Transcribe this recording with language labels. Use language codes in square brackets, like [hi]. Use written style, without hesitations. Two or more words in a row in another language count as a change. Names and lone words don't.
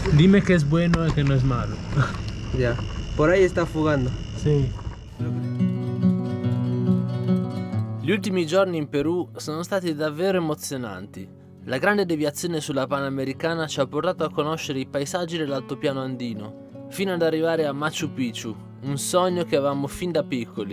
[es] Dime que es bueno [it] e che [es] no es malo. Ya, por ahí está fugando. [it] Sì. Gli ultimi giorni in Perù sono stati davvero emozionanti. La grande deviazione sulla Panamericana ci ha portato a conoscere i paesaggi dell'altopiano andino, fino ad arrivare a Machu Picchu, un sogno che avevamo fin da piccoli.